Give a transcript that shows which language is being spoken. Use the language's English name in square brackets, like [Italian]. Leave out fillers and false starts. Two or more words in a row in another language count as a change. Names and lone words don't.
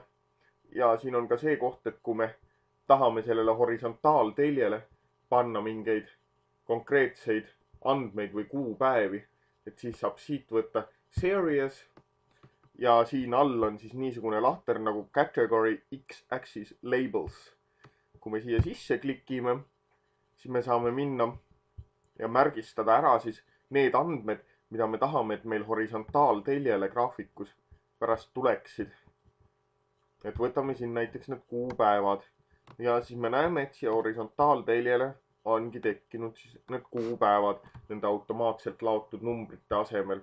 [Estonian] Ja siin on ka see koht, et kui me tahame sellele horisontaalteljele panna mingeid konkreetseid andmeid või kuupäevi, et siis saab siit võtta series. Ja siin all on siis niisugune lahter nagu [English] category x-axis labels. [Estonian] Kui me siia sisse klikime, siis me saame minna ja märgistada ära siis need andmed, mida me tahame, et meil horisontaalteljele graafikus pärast tuleksid. Et võtame siin näiteks need kuupäevad ja siis me näeme, et siia horisontaalteljele ongi tekkinud siis need kuupäevad nende automaatselt laotud numbrite asemel.